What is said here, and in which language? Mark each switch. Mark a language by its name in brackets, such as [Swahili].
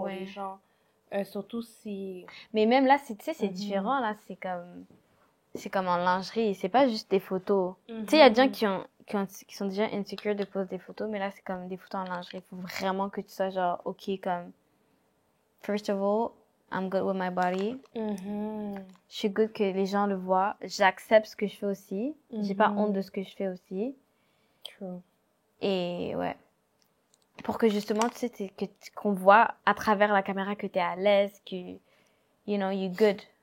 [French] Ouais. les gens. Surtout si... Mais même là, tu sais, c'est différent, là. C'est comme en lingerie. C'est pas juste des photos. Tu sais, il y a des gens qui sont déjà insecure de poser des photos, mais là, c'est comme des photos en lingerie. Il faut vraiment que tu sois, genre, ok, comme... [English] First of all, I'm good with my body. Mhm. [French] Je suis good que les gens le voient. J'accepte ce que je fais aussi. J'ai pas honte de ce que je fais aussi. [English] True. [French] Et ouais. Pour que justement, tu sais, qu'on voit à travers la caméra que t'es à l'aise, que, [English] you know, you're good.